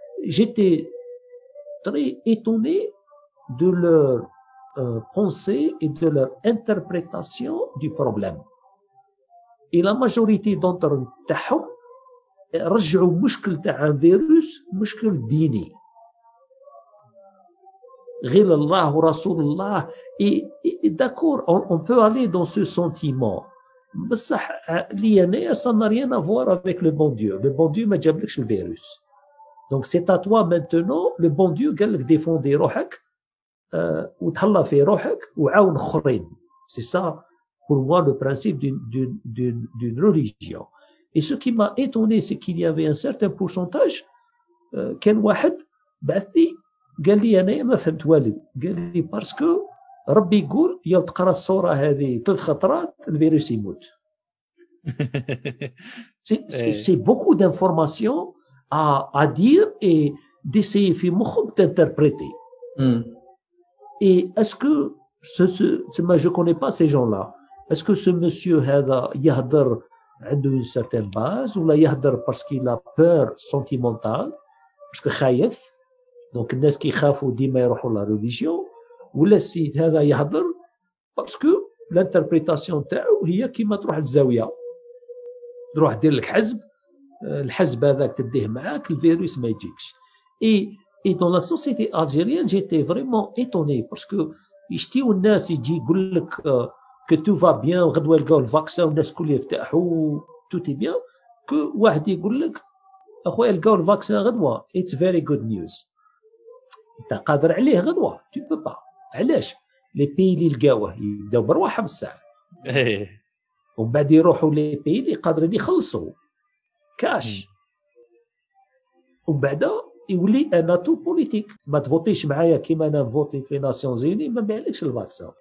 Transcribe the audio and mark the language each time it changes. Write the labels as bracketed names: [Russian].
[French] J'étais très étonné de leur pensée et de leur interprétation du problème. Et la majorité d'entre [Arabic] تاعهم رجعوا مشكل تاع فيروس مشكل ديني غير الله ورسول الله. [French] Et d'accord, on peut aller dans ce sentiment. [Arabic] بصح لي أنا [French] ça n'a rien à voir avec le bon Dieu. Le bon Dieu [Arabic] ما جابلكش الفيروس. [French] Donc c'est à toi maintenant. Le bon Dieu [Arabic] قال لك défendez روحك وتهلا في روحك وعاون اخرين. [French] C'est ça, pour moi, le principe d'une religion. Et ce qui m'a étonné, c'est qu'il y avait un certain pourcentage, [Arabic] كان واحد بعث لي قال لي أنا ما فهمت والو، قال لي باسكو ربي يقول يا تقرا الصورة هذه 3 خطرات الفيروس يموت. [French] C'est beaucoup d'informations à dire et d'essayer [Arabic] في مخك [French] d'interpréter. Et est-ce que je connais pas ces gens-là. Est-ce que ce monsieur [Arabic] هذا يهدر عنده [French] une certaine base [Arabic] ولا يهدر [French] parce qu'il a peur sentimentale parce que [Arabic] خايف donc الناس كي يخافوا ديما يروحوا لا ريليجيون ولا السيد هذا يهدر [French] parce que l'interprétation [Arabic] تاعو هي كيما تروح للزاويه تروح دير لك حزب الحزب هذاك تديه معاك الفيروس ما يجيكش. [French] Et dans la société algérienne, j'étais vraiment étonné parce que [Arabic] يشتيو الناس يجي يقول لك [French] que tout va bien [Arabic] غدوه يلقاو الفاكسين والناس الكل يرتاحوا [French] tout est bien que [Arabic] واحد يقول لك اخويا لقاو الفاكسين غدوه [English] it's very good news [Arabic] انت قادر عليه غدوه [French] tu peux pas. [Arabic] علاش لي بي اللي لقاوه يبداو برواحهم الساعه ومن بعد يروحوا لي بي اللي قادرين يخلصوا كاش ومن بعد يولي انا تو بوليتيك ما تفوتيش معايا كيما انا نفوتي في ناسيونز يوني ما نبيعلكش الفاكسين